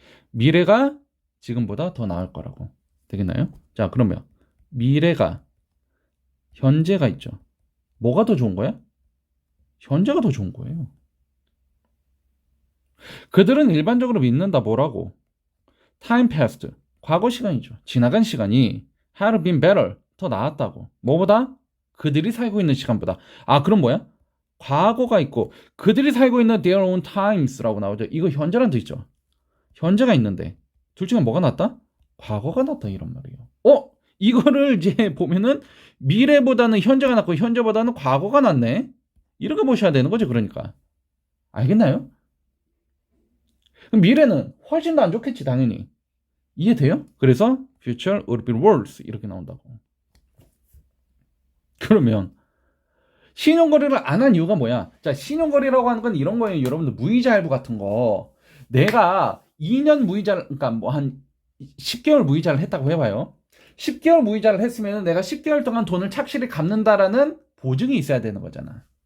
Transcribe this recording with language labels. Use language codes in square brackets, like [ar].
[ko] 미래가 지금보다 더 나을 거라고. 되겠나요? 자, 그러면 미래가 현재가 있죠. 뭐가 더 좋은 거야? 현재가 더 좋은 거예요. 그들은 일반적으로 믿는다 뭐라고? [en] Time passed. [ko] 과거 시간이죠. 지나간 시간이 [en] had been better. [ko] 더 나았다고. 뭐보다? 그들이 살고 있는 시간보다. 그럼 뭐야? 과거가 있고 그들이 살고 있는 [en] their own times [ko] 라고 나오죠. 이거 현재란 뜻이죠. 현재가 있는데 둘 중에 뭐가 낫다? 과거가 낫다 이런 말이에요. 이거를 이제 보면은 미래보다는 현재가 낫고 현재보다는 과거가 낫네. 이렇게 보셔야 되는 거죠. 그러니까 알겠나요? 그럼 미래는 훨씬 더 안 좋겠지, 당연히. 이해돼요? 그래서 [en] future would be worse [ko] 이렇게 나온다고. 그러면 신용거래를 안 한 이유가 뭐야? 자, 신용거래라고 하는 건 이런 거예요. 여러분들 무이자 할부 같은 거. 내가 2년 무이자를, 그러니까 뭐 한 10개월 무이자를 했다고 해봐요. 10개월 무이자를 했으면 내가 10개월 동안 돈을 착실히 갚는다라는 보증이 있어야 되는 거잖아.